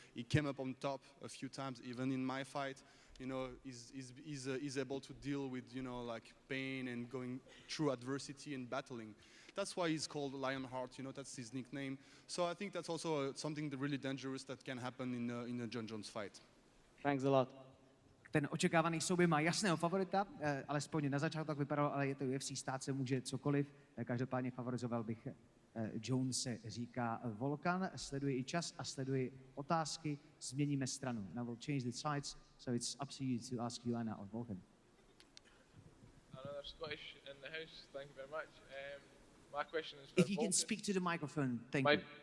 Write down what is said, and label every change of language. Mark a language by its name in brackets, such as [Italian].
[English] He came up on top a few times, even in my fight. You know, he's able to deal with, you know, like pain and going through adversity and battling. That's why he's called Lionheart, you know, that's his nickname. So I think that's also something really dangerous that can happen in a John Jones fight. Thanks a lot. [Czech] Ten očekávaný souboj má jasného favorita, alespoň na začátku tak vypadalo, ale je to UFC, stát se může cokoliv. Každopádně favorizoval bych Jonese, říká Volkan. Sleduje i čas a sleduje otázky. Změníme stranu. [English] Now we'll change the sides, so it's up to you to ask Joanna or Volkan. Another Scottish in the house. Thank you very much. My question is for If you Volkan. can speak to the microphone, thank you.